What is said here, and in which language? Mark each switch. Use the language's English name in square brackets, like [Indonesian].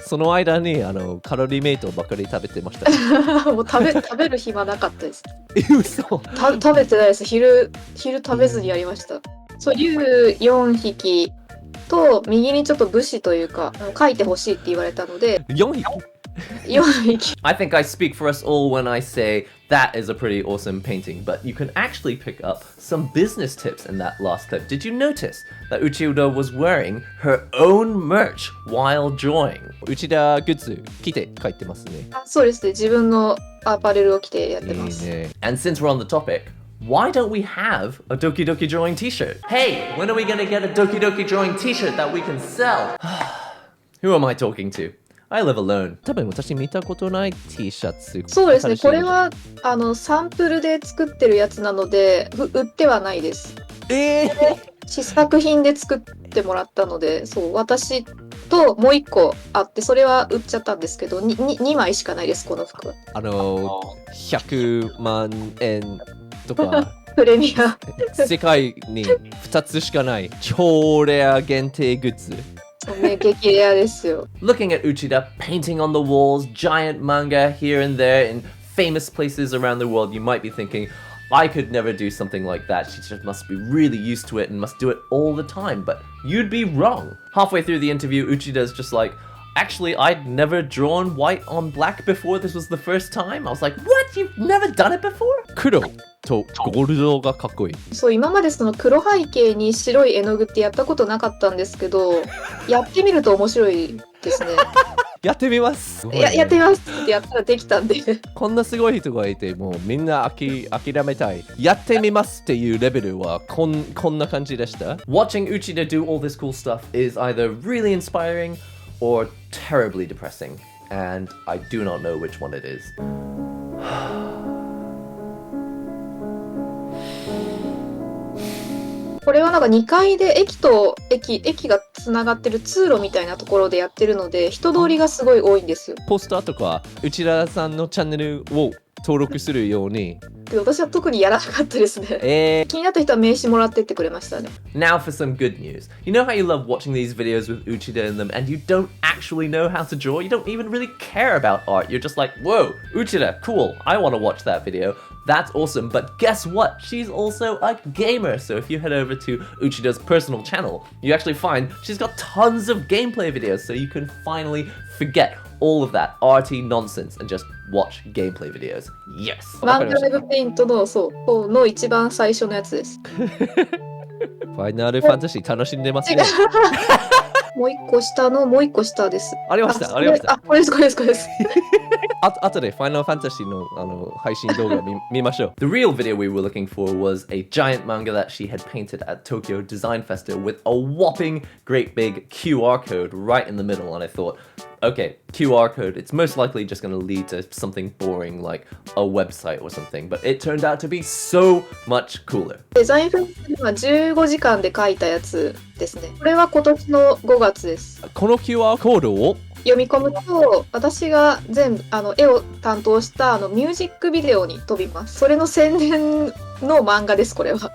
[Japanese] その間にカロリーメイトばっかり食べてました。もう食べる暇なかったです。嘘。食べてないです。昼食べずにやりました。そう竜4匹と右にちょっと武士というか書いてほしいって言われたので。 4匹今の息 [English] I think I speak for us all when I say that is a pretty awesome painting, but you can actually pick up some business tips in that last clip. Did you notice that Uchida was wearing her own merch while drawing? [Japanese] 内田グッズ着て帰ってますね。そうですね。自分のアパレルを着てやってまいいす。ね。 [English] And since we're on the topic, why don't we have a Doki Doki Drawing t-shirt? Hey, when are we gonna get a Doki Doki Drawing t-shirt that we can sell? Who am I talking to? I live alone. [Japanese] 多分私見たことない T シャツ。そうですね。新しいこれはサンプルで作ってるやつなので、売ってはないです。試作品で作ってもらったので、そう私ともう一個あって、それは売っちゃったんですけど、2枚しかないです、この服は。 100万円とかプレミア。世界に2つしかない超レア限定グッズ。そうね、激レアですよ。 [English] Looking at Uchida painting on the walls, giant manga here and there in famous places around the world, you might be thinking, I could never do something like that. She just must be really used to it and must do it all the time. But you'd be wrong. Halfway through the interview, Uchida's just like, actually, I'd never drawn white on black before. This was the first time. I was like, what? You've never done it before? [Japanese] 黒とゴールドがかっこいい。そう今までその黒背景に白い絵の具ってやったことなかったんですけど、やってみると面白いですね。やってみます。すごいねやってみますってやったらできたんで。こんなすごい人がいて、もうみんな諦めたい。やってみますっていうレベルはこんな感じでした。 [English] Watching Uchida do all this cool stuff is either really inspiring or terribly depressing. And I do not know which one it is. [Japanese] これはなんか2階で駅と駅がつながってる通路みたいなところでやってるので、人通りがすごい多いんですよ。ポスターとか内田さんのチャンネルを登録するように。で私は特にやらなかったですね。気になった人は名刺もらってってくれましたね。 [English] Now for some good news. You know how you love watching these videos with Uchida in them and you don't actually know how to draw? You don't even really care about art. You're just like, whoa, Uchida, cool. I want to watch that video. That's awesome. But guess what? She's also a gamer. So if you head over to Uchida's personal channel, you actually find she's got tons of gameplay videos. So you can finally forget all of that arty nonsense and just watch gameplay videos. Yes. [Japanese] ワンドライブペイントのそうの一番最初のやつです。ファイナルファンタジー楽しんでますね。もう一個下のもう一個下です。ありました、ありました。あ、これです、これです、これです。あとでファイナルファンタジーの配信動画見ましょう。 [English] The real video we were looking for was a giant manga that she had painted at Tokyo Design Festa with a whopping great big QR code right in the middle. And I thought, okay, QR code, it's most likely just going to lead to something boring like a website or something. But it turned out to be so much cooler. [Japanese] デザインフェスでは15時間で描いたやつですね。これは今年の5月です。この QR コードを読み込むと、私が全部絵を担当したミュージックビデオに飛びます。それの宣伝の漫画です、これは。